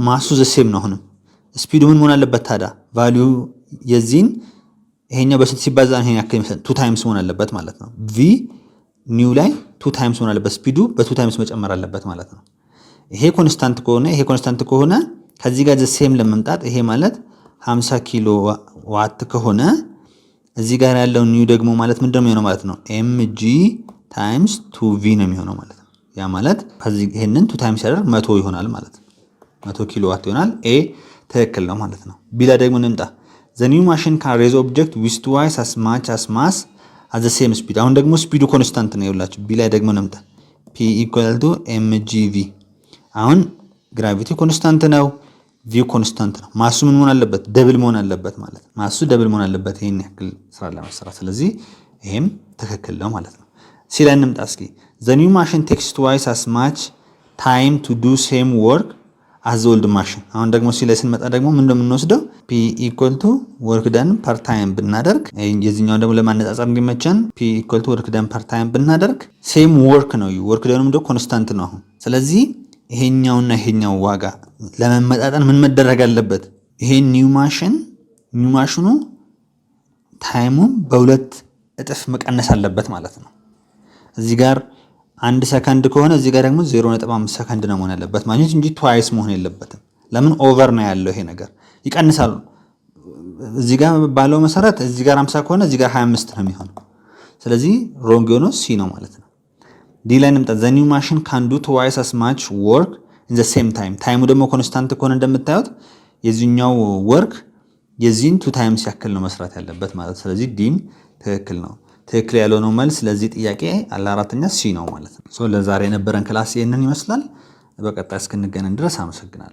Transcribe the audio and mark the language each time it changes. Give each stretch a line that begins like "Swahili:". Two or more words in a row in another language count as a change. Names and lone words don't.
Amharic: ማሱ
English: the same
Amharic: ነው። አሁንም ስፒዱ ምን መሆን አለበት ታዲያ? ቫልዩ የዚህን ይሄኛው በስንት ሲባዛ ይሄን ያክል ይመስላል 2 ታይምስ መሆን አለበት ማለት ነው። ቪ ኒው ላይ 2 ታይምስ መሆን አለበት። ስፒዱ በ2 ታይምስ መጨመር አለበት ማለት ነው። ይሄ ኮንስታንት ከሆነ ከዚህ ጋር ዘ ሴም ለመምጣት ይሄ ማለት 50
English: kilo watt
Amharic: ከሆነ እዚህ ጋር ያለው ኒው ደግሞ ማለት ምንድነው የሚሆነው ማለት ነው? ኤምጂ ታይምስ 2ቪ ነው የሚሆነው ማለት ነው። ያ ማለት ከዚህ ይሄንን 2 ታይምስ ያደርግ 100 ይሆናል ማለት ነው። 100
English: kilo watt
Amharic: ይሆናል። ኤ ትክክል ነው ማለት ነው። ቢላ ደግሞ እንምጣ።
English: the new machine can raise object with twice as much as mass at the same speed።
Amharic: አሁን ደግሞ ስፒዱ ኮንስታንት ነው ይውላችሁ። ቢላ ደግሞ እንምጣ።
English: p equal to mgv።
Amharic: አሁን ግራቪቲ ኮንስታንት ነው፣ ቪ ኮንስታንት ነው። ማሱ ምን መሆን አለበት? ደብል መሆን አለበት ማለት ነው። ማሱ ደብል መሆን አለበት ይሄን ያክል ስራ ለመስራት። ስለዚህ ይሄም ትክክል ነው ማለት ነው። ሲ ላይ እንምጣ እስኪ።
English: the new machine takes twice as much time to do same work as the old machine።
Amharic: አሁን ደግሞ ሲ ላይ ስንመጣ ደግሞ ምን እንደምንወስደው
English: p equal to work done per time
Amharic: ብናደርግ የዚህኛው ደግሞ ለማነጻጸር እንዲመቸን
English: p equal to work done per time
Amharic: ብናደርግ
English: same work
Amharic: ነው። ወርክ ደንም ደግሞ ኮንስታንት ነው አሁን። ስለዚህ ይሄኛውና ይሄኛው ዋጋ ለመመጣጠን ምን መደረግ አለበት? ይሄ ኒው ማሽኑ ታይሙን በሁለት እጥፍ መቀነስ አለበት ማለት ነው። እዚህ ጋር 1 ሰከንድ ከሆነ እዚህ ጋር ደግሞ 0.5 ሰከንድ ነው መሆን ያለበት ማለት እንጂ ትዋይስ መሆን የለበትም። ለምን ኦቨር ነው ያለው ይሄ ነገር ይቀንሳል። እዚህ ጋር ባለው መሰረት እዚህ ጋር 50 ከሆነ እዚህ ጋር 25 ነው የሚሆነው። ስለዚህ ሮንግ ሆኖ ሲ ነው ማለት ነው። ዲ ላይ እንምጣ።
English: the new machine can do twice as much work in the same time።
Amharic: ታይሙ ደግሞ ኮንስታንት ከሆነ እንደምታዩት የዚህኛው ወርክ የዚህን 2 ታይምስ ያክል ነው መስራት ያለበት ማለት። ስለዚህ ዲም ትክክል ነው። ትክክል ያልሆነው መልስ ለዚህ ጥያቄ አራተኛ ሲ ነው ማለት ነው። ለዛሬ የነበረን ክላስ ይሄንን ይመስላል። በቀጣይ እስክንገናኝ ድረስ አመሰግናለሁ።